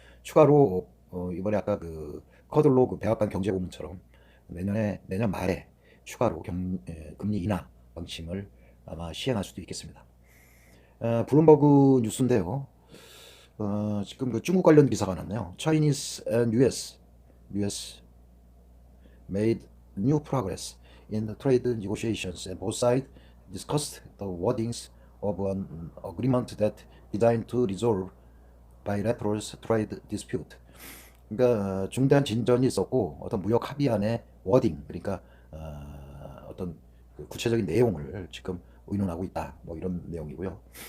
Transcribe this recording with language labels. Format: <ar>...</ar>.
<ko>추가로 이번에 아까 그 커들로 그 백악관 경제고문처럼 내년 말에 추가로 금리 인하 방침을 아마 시행할 수도 있겠습니다. 블룸버그 뉴스인데요. 지금 그 중국 관련 기사가 났네요.</ko> <en>Chinese and US made new progress in the trade negotiations and both sides discussed the wordings of an agreement that designed to resolve bilateral trade dispute.</en> <ko>그러니까 중대한 진전이 있었고 어떤 무역 합의안의 워딩 그러니까 어떤 그 구체적인 내용을 지금 의논하고 있다. 뭐 이런 내용이고요.</ko>